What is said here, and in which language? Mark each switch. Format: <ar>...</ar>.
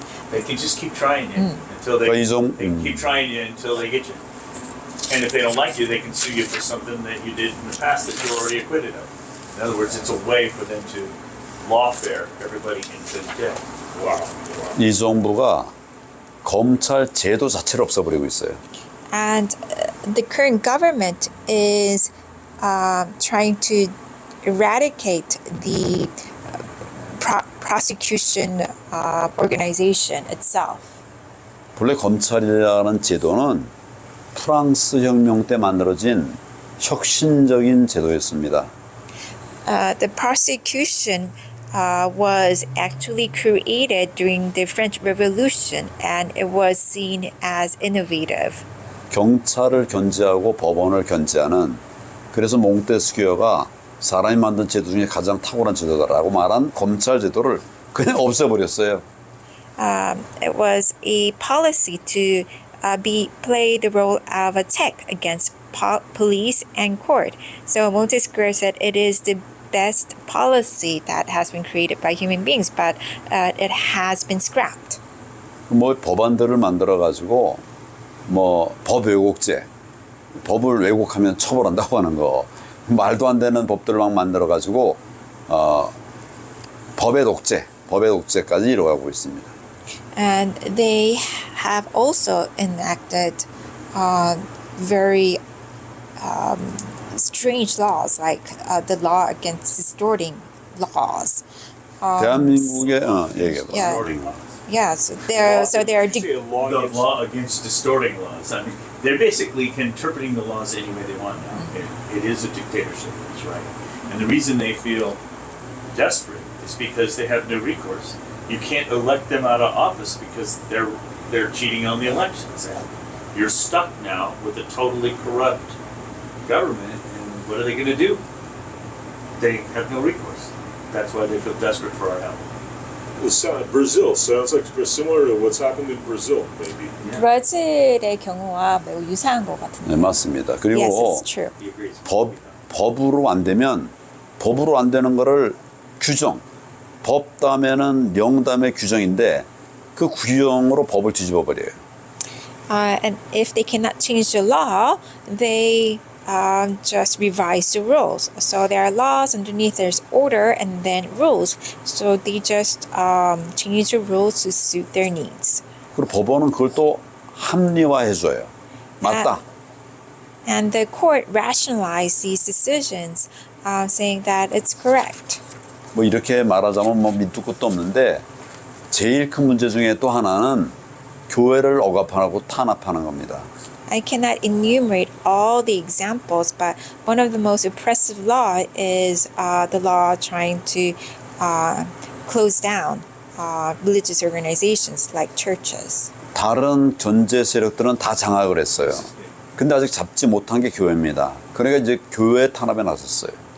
<en>They can just keep trying you until they,</en> <ko>그러니까</ko> <en>they can keep trying you until they get you. And if they don't like you, they can sue you for something that you did in the past that you're already acquitted of. In other words, it's a way for them to lawfare everybody into jail. Wow.</en> <ko>이 정부가 검찰 제도 자체를 없애버리고 있어요.</ko> <en>and the current government is trying to eradicate the prosecution organization itself.</en> <ko>본래 검찰이라는 제도는 프랑스 혁명 때 만들어진 혁신적인 제도였습니다.</ko> <en>The prosecution was actually created during the French Revolution, and it was seen as innovative.</en> <ko>경찰을 견제하고 법원을 견제하는, 그래서 몽테스키어가 사람이 만든 제도 중에 가장 탁월한 제도다라고 말한 검찰 제도를 그냥 없애버렸어요.</ko> <en>It was a policy to play the role of a check against police and court. So Montesquieu said it is the best policy that has been created by human beings, but it has been scrapped.</en> <ko>뭐 법안들을 만들어 가지고 뭐 법 왜곡죄, 법을 왜곡하면 처벌한다고 하는 거, 말도 안 되는 법들을 막 만들어 가지고 법의 독재까지 이뤄가고 있습니다.</ko> <en>And they have also enacted very strange laws, like the law against distorting laws.</en> <ko>대한민국의 얘기해봐.</ko> <en>Yeah. Yeah, so they're Say a law The against- law against distorting laws. I mean, they're basically interpreting the laws any way they want now. It is a dictatorship, that's right. And the reason they feel desperate is because they have no recourse. You can't elect them out of office because they're cheating on the elections. You're stuck now with a totally corrupt government, and what are they going to do? They have no recourse. That's why they feel desperate for our help. Brazil sounds like similar to what's happened in Brazil, maybe.</en> <ko>브라질의 경우와 매우 유사한 것 같은데. 네, 맞습니다. 그리고</ko> <en>Yes, it's true. He agrees.</en> <ko>법으로 안 되면 법으로 안 되는 거를 규정, 법 다음에는 명 다음에 규정인데 그 규정으로 법을 뒤집어 버려요.</ko> <en>And if they cannot change the law, they just revise the rules. So there are laws underneath, there's order and then rules. So they just change the rules to suit their needs.</en> <ko>그리고 법원은 그걸 또 합리화해줘요. 맞다.</ko> <en>And the court rationalized these decisions, saying that it's correct.</en> <ko>뭐 이렇게 말하자면 뭐 밑도 끝도 없는데 제일 큰 문제 중에 또 하나는 교회를 억압하고 탄압하는 겁니다.</ko> <en>I cannot enumerate all the examples, but one of the most oppressive law is the law trying to close down religious organizations like churches.</en> <ko>다른 견제 세력들은 다 장악을 했어요. 근데 아직 잡지 못한 게 교회입니다. 그러니까 이제 교회 탄압에 나섰어요.</ko>